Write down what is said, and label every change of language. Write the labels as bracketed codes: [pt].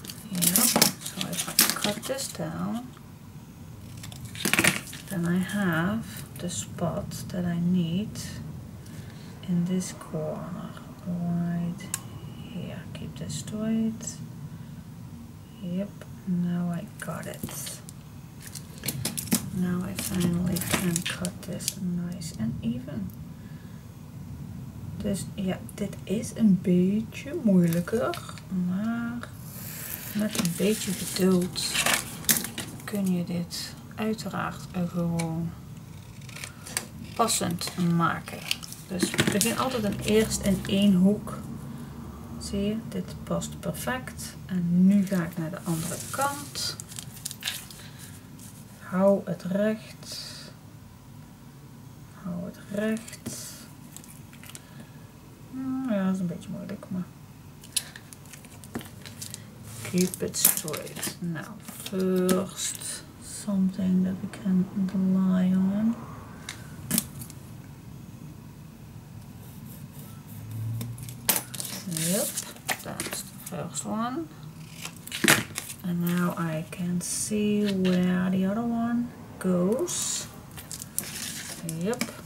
[en] Yeah, so if I cut this down, then I have the spot that I need in this corner right here. Keep this straight. Yep, now I got it. Now I finally can cut this nice and even. [nl] Dus ja, dit is een beetje moeilijker, maar met een beetje geduld kun je dit uiteraard gewoon passend maken. Dus begin altijd eerst in één hoek. Zie je, dit past perfect. En nu ga ik naar de andere kant. Hou het recht. Hou het recht. Ja, dat is een beetje moeilijk, maar [en] keep it straight. Now, first something that we can rely on. Yep, that's the first one. And now I can see where the other one goes. Yep.